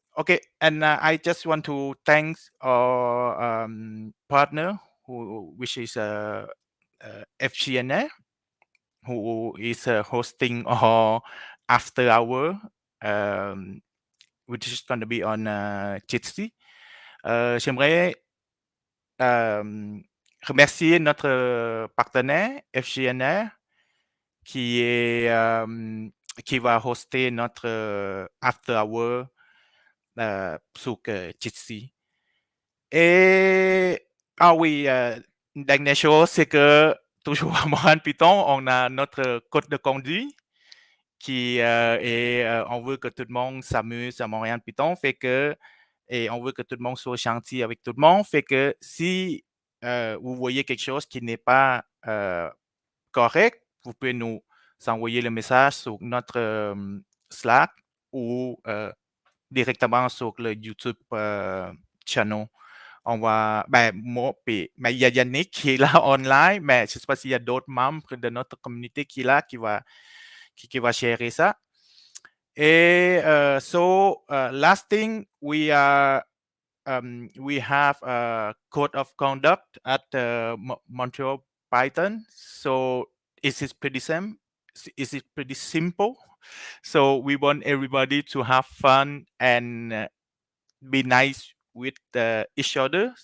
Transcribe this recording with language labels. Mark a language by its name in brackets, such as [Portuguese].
[English] Okay, and I just want to thank our partner, which is FGNA, who is hosting our after hour, which is going to be on Jitsi. [French] J'aimerais remercier notre partenaire FGNR qui va hoster notre after hour sur Jitsi. Et oui, une dernière chose, c'est que toujours à Montréal-Python, on a notre code de conduite on veut que tout le monde s'amuse à Montréal-Python, et on veut que tout le monde soit gentil avec tout le monde, fait que si vous voyez quelque chose qui n'est pas correct, vous pouvez nous envoyer le message sur notre Slack ou directement sur le YouTube channel on va mais il y a Yannick qui est là online, mais je sais pas s'il y a d'autres membres de notre communauté qui est là, qui va gérer ça. [English] Et last thing, we have a code of conduct at Montreal Python. So it is pretty pretty simple. So we want everybody to have fun and be nice with each other.